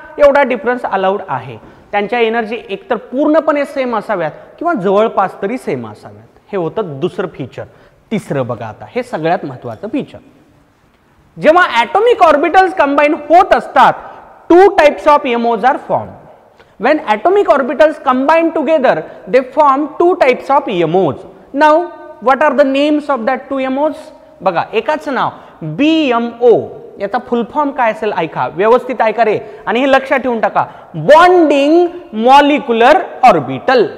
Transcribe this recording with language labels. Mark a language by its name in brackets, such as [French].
[Marathi] एवढा difference allowed आहे. त्यांच्या एनर्जी एकतर पूर्णपणे सेम असाव्यात किंवा जवळपास तरी सेम असाव्यात. हे होतं दुसरं फीचर. तिसरं बघा आता, हे सगळ्यात महत्त्वाचं फीचर. जेव्हा ॲटॉमिक ऑर्बिटल्स कंबाईन होत असतात, [English] 2 types of YMOs are form. When atomic orbitals combine together, they form 2 types of YMOs. Now, what are the names of that 2 YMOs? [Marathi] बघा, एकाच नाव BMO. याचा फुल फॉर्म काय असेल ऐका, व्यवस्थित ऐका रे, आणि हे लक्षात ठेवून टाका. Bonding molecular orbital.